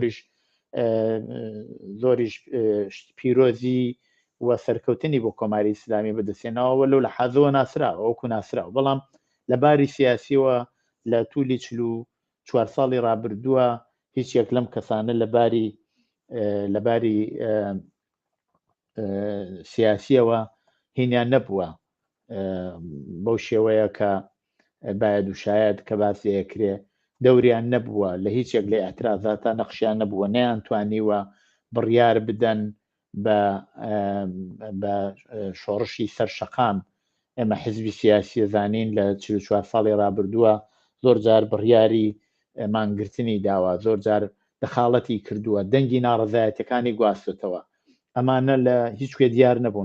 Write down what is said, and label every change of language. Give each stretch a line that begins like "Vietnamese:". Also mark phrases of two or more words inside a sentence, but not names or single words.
Central Kurdish: زۆریش پیرۆزی و سەرکەوتنی بۆ کۆماری ئیسلامی بەدەستێنەوە لەو لە حەزەوە ناسراوە وەکو ناسراوە، بەڵام لەباری سیاسیەوە لە توولی 4 ساڵی ڕابردووە هیچ یەک لەم کەسانە لەباری سیاسیەوە هینیان نەبووە بەو شێوەیە کە
Persian: باید و شاید
Central Kurdish: کە باسی ئەکرێ دەوریان نەبووە لە هیچ یەک لە ئەترازاتە نەخشیان نەبووە، نەیانتوانیوە بڕیار بدەن بە شۆڕشی سەرشەقام. ئێمە حزبی سیاسی زانین لە 44 ساڵی ڕابردووە زۆر جار بڕیاری مانگرتنی داوە، زۆر جار دەخاڵەتی کردووە، دەنگی ناڕزایەتەکانی گواستوتەوە، ئەمانە لە هیچکوێ دیار نەبوون.